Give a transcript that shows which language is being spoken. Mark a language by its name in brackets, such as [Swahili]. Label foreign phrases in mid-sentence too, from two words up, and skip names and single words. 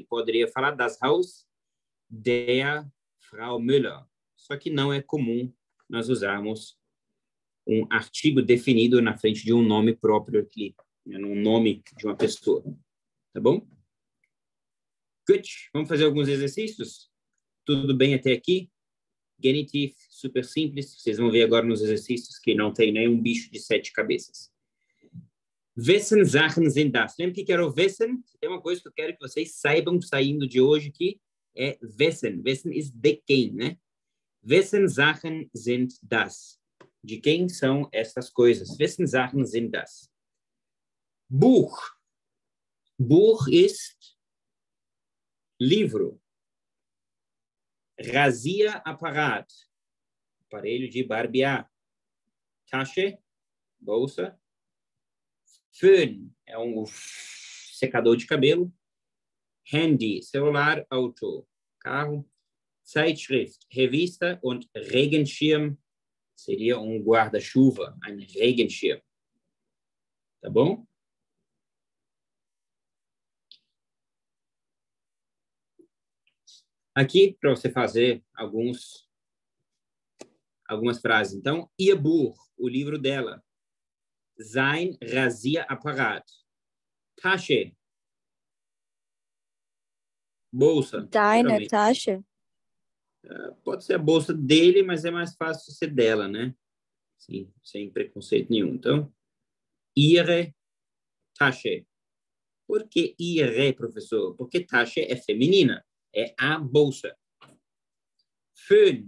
[Portuguese] Poderia falar [German] das Haus der Frau Müller, [Portuguese] só que não é comum nós usarmos um artigo definido na frente de um nome próprio aqui, né, um nome de uma pessoa. Tá bom? Good. Vamos fazer alguns exercícios? Tudo bem até aqui? Genitiv, super simples. Vocês vão ver agora nos exercícios que não tem nenhum bicho de 7 cabeças. [German] Wessen Sachen sind das? [Portuguese] Lembra que era o Wessen? Tem uma coisa que eu quero que vocês saibam saindo de hoje aqui, é Wessen. Wessen is de quem, né? [German] Wessen Sachen sind das? [Portuguese] De quem são estas coisas? [German] Wessen Sachen sind das? Buch. Buch ist livro. [Portuguese] Rasierapparat, aparelho de barbear. Tasche, bolsa. Föhn, é um secador de cabelo. Handy, celular, auto, carro. Zeitschrift, revista. [German] Und Regenschirm [Portuguese] seria um guarda-chuva, [German] ein Regenschirm. [Portuguese] Tá bom? Aqui, para você fazer algumas frases. Então, [German] ihr Buch, [Portuguese] o livro dela. [German] Sein Rasierapparat. [Portuguese] Tasche. Bolsa. [German] Deine Tasche. [Portuguese] Pode ser a bolsa dele, mas é mais fácil ser dela, né? Sim, sem preconceito nenhum. Então, [German] ihre Tasche. [Portuguese] Por que ihre, professor? Porque Tasche é feminina. É a bolsa. Föhn.